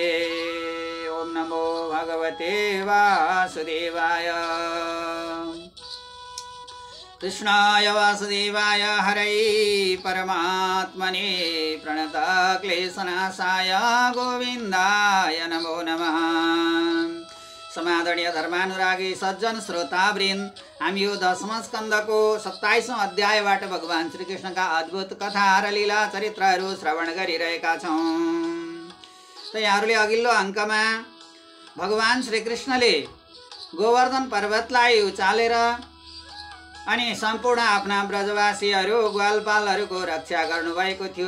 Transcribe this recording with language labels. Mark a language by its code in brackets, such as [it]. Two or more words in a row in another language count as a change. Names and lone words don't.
[sa] ओम नमो भगवते वासुदेवाय, कृष्णाय वासुदेवाय, हरै परमात्मने प्रणत क्लेशनाशाय गोविन्दाय नमो नमः। [ne] समादरणीय धर्मानुरागी सज्जन श्रोतावृन्द, हामी यो 10औं स्कन्धको 27औं अध्यायबाट भगवान श्रीकृष्णका अद्भुत कथा र लीला चरित्रहरू श्रवण गरिरहेका छौँ। त यहाँहरूले अघिल्लो अङ्कमा भगवान श्रीकृष्णले गोवर्धन पर्वतलाई उचालेर अनि सम्पूर्ण आफ्ना ब्रजवासीहरू ग्वालपालहरूको रक्षा गर्नुभएको थियो।